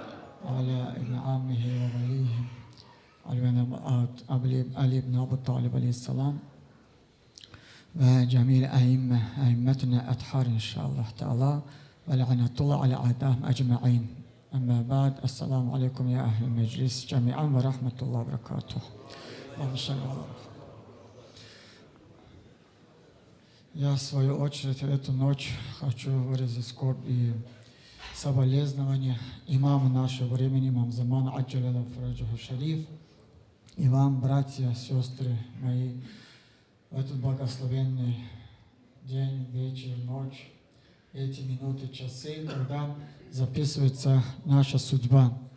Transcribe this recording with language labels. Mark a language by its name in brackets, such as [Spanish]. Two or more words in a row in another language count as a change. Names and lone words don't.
[Arabic] وعلى ابن عمه ووليه علي بن أبي طالب عليه السلام. وجميع أئمتنا أطهار إن شاء الله تعالى ولعنة الله على أعدائهم أجمعين. أما بعد السلام عليكم يا أهل المجلس جميعا ورحمة الله وبركاته. اللهم صل على محمد. [Russian] Я в свою очередь эту ночь хочу выразить скорбь и соболезнования имаму нашего времени, имам Замана [Arabic] عجل الله فرجه الشريف, [Russian] и вам, братья, сестры мои, в этот благословенный день, вечер, ночь, эти минуты, часы, когда записывается наша судьба.